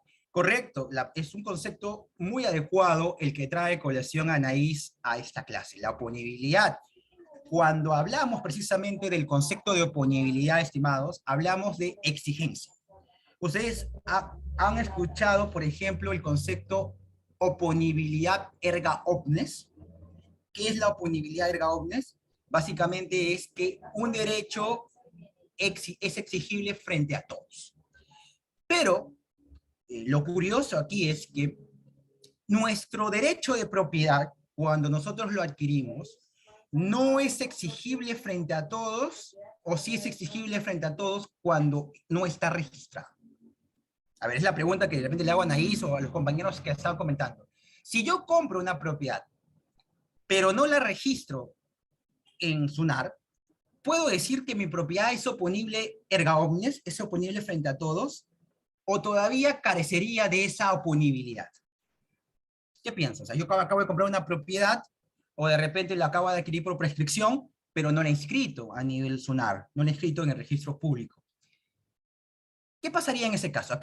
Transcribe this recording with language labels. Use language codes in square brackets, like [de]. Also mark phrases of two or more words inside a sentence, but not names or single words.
[es] Correcto, es un concepto muy adecuado el que trae colación Anaís a esta clase, la oponibilidad. Cuando hablamos precisamente del concepto de oponibilidad, estimados, hablamos de exigencia. Ustedes han escuchado, por ejemplo, el concepto oponibilidad [la] erga omnes. [es] ¿Qué es la oponibilidad [la] erga omnes? [es] Básicamente es que un derecho es exigible frente a todos. Pero lo curioso aquí es que nuestro derecho de propiedad, cuando nosotros lo adquirimos, no es exigible frente a todos, o sí es exigible frente a todos cuando no está registrado. A ver, es la pregunta que de repente le hago a Anaís o a los compañeros que estaban comentando. Si yo compro una propiedad, pero no la registro en SUNAR, ¿puedo decir que mi propiedad es oponible [la] erga omnes, [es] es oponible frente a todos, o todavía carecería de esa oponibilidad? ¿Qué piensas? O sea, yo acabo de comprar una propiedad, o de repente la acabo de adquirir por prescripción, pero no la he inscrito a nivel SUNAR, no la he inscrito en el registro público. ¿Qué pasaría en ese caso?